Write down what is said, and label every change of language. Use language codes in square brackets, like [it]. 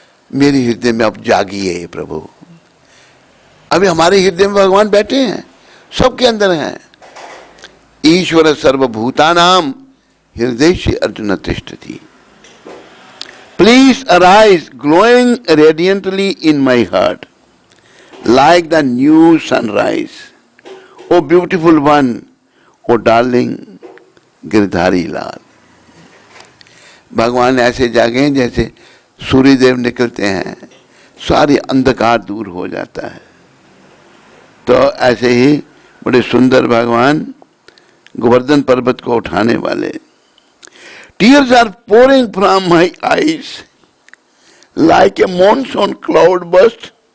[hi] मेरे हृदय में अब जागिए प्रभु। अभी हमारे हृदय में भगवान बैठे हैं, सबके अंदर हैं। [sa] ईश्वर सर्वभूतानाम हृदय से अर्जुन तिष्ठति। [en] Please arise glowing radiantly in my heart like the new sunrise. O beautiful one, O darling Girdhari Lal. [hi] भगवान ऐसे जागे जैसे सूर्यदेव निकलते हैं, सारी अंधकार दूर हो जाता है। तो ऐसे ही बड़े सुंदर भगवान गोवर्धन पर्वत को उठाने वाले। [en] Tears are pouring from my eyes like a monsoon cloud burst.